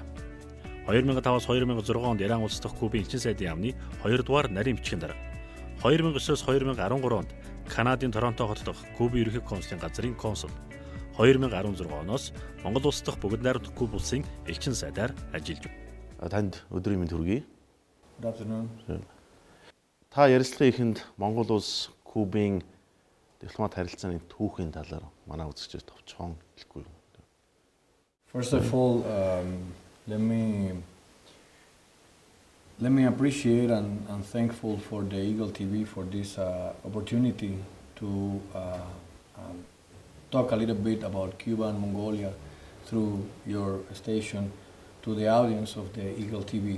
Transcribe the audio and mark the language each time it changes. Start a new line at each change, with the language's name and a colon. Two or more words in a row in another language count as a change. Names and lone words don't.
Mongolian: 2005-аас 2006 онд Иран улс дахь Кубын элчин сайдын яамны 2 дугаар нарийн бичгийн дарга. 2009-оос 2013 онд Канадын Торонто хот дахь Кубын ерөнхий консулын газрын консул. 2016 оноос Монгол улс дахь бүгд найрамдах Куба улсын элчин сайдаар ажиллаж байна. Танд өдрийн мэнд хүргэе.
English: Good afternoon.
Mongolian: Та ярилцлагын эхэнд Монгол улс Кубын дипломат харилцааны түүхийн талаар манай үзэгчдээс товчхон хэлэхгүй юу?
English: First of all, let me appreciate and thankful for the Eagle TV for this opportunity to talk a little bit about Cuba and Mongolia through your station to the audience of the Eagle TV.